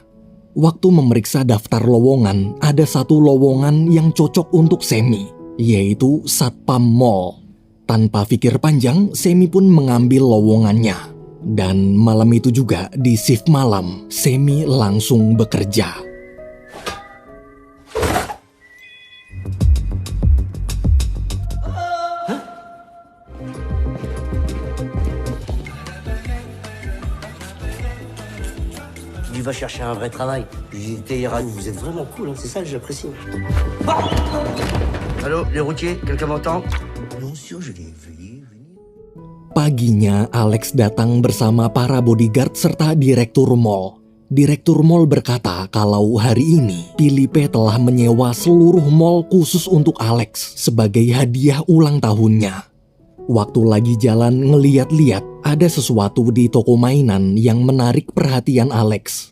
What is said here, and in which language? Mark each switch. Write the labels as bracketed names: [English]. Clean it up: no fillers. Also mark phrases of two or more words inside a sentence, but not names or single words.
[Indonesian] Waktu memeriksa daftar lowongan, ada satu lowongan yang cocok untuk Semi, yaitu Satpam Mall. Tanpa pikir panjang, Semi pun mengambil lowongannya. Dan malam itu juga, di shift malam, Semi langsung bekerja. [French] Tu vas chercher un vrai travail. J'étais Iran, vous êtes vraiment cool, hein, c'est ça que j'apprécie. Allô, les routiers, quelqu'un m'entend? Non, sûr, je l'ai vu. [Indonesian] Paginya, Alex datang bersama para bodyguard serta direktur mall. Direktur mall berkata kalau hari ini, Philippe telah menyewa seluruh mall khusus untuk Alex sebagai hadiah ulang tahunnya. Waktu lagi jalan ngeliat-liat, ada sesuatu di toko mainan yang menarik perhatian Alex.